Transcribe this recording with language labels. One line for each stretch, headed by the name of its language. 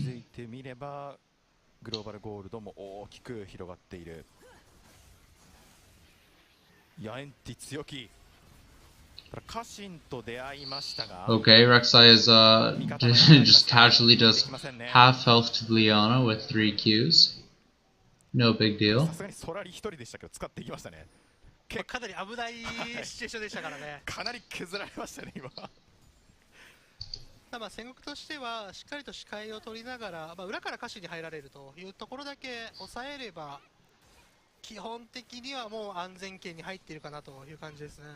Japanese: 気づいてみればグローバルゴールドも大きく広がっている。ヤエンティ強気。家臣と出会いましたが。
English: Okay, Rek'Sai is just casually does half health to Leona with 3 Qs. No big deal.
Japanese: さすがにソラリ一人でしたけど使っていきましたね。かなり危ないシチュエーションでしたからね。かなり削られましたね、今。戦国としてはしっかりと視界を取りながら、裏から歌詞に入られるというところだけ抑えれば、基本的にはもう安全圏に入っているかなという感じですね。